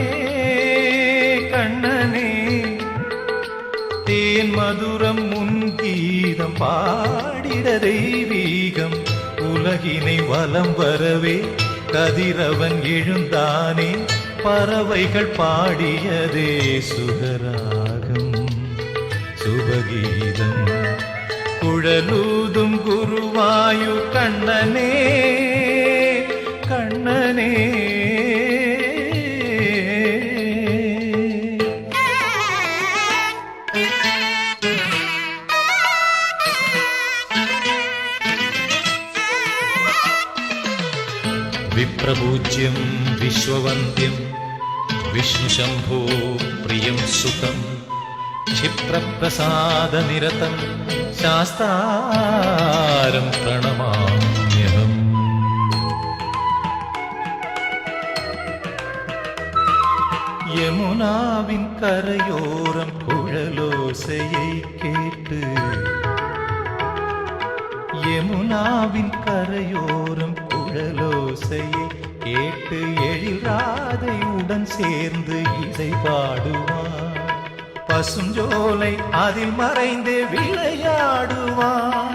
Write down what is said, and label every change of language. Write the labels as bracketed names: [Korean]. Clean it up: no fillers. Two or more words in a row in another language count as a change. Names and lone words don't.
[Tamil] கண்ணனே, தேன் மதுரம் முன்கீதம் பாடிட தெய்வீகம் உலகினை வலம் வரவே கதிரவன் எழுந்தானே, பறவைகள் பாடியதே சுகராகம் சுபகீதம். குழலூதும் குருவாயூர் கண்ணனே கண்ணனே. [Sanskrit] विप्रपूज्यं विश्ववन्द्यं विष्णुशम्भो प्रियं सुतं क्षिप्रप्रसादनिरतं शास्तारं प्रणमाम्यहम्. [Tamil] யமுனாவின் கரையோரம் குழலோசையை கேட்டு, யமுனாவின் கரையோரம் குழலோசையை கேட்டு எழில்ராதை உடன் சேர்ந்து இசை பாடுவான், பசுஞ்சோலை அதில் மறைந்து விளையாடுவான்.